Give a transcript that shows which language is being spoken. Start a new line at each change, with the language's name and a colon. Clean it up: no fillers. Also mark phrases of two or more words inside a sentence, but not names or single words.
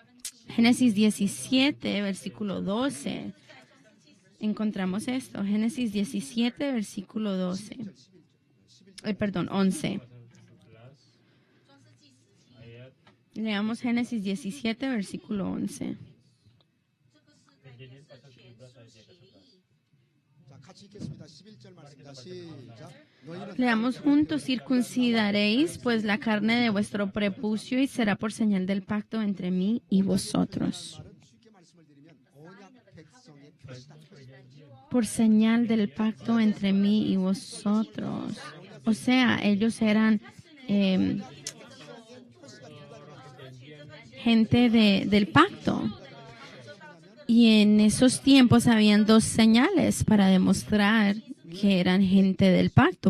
Spanish: Génesis 17, versículo 12. Encontramos esto. Génesis 17, versículo 12. 11. Leamos Génesis 17, versículo 11.
Korean: 자, 같이 읽겠습니다. 11절 말씀입니다. 시작. 너희는
Spanish: Leamos juntos, circuncidaréis pues la carne de vuestro prepucio y será por señal del pacto entre mí y vosotros.
Korean: 말은 쉽게 말씀을 드리면 언약 백성의 표시다.
Spanish: Por señal del pacto entre mí y vosotros. O sea, ellos eran gente del pacto. Y en esos tiempos habían dos señales para demostrar que eran gente del pacto.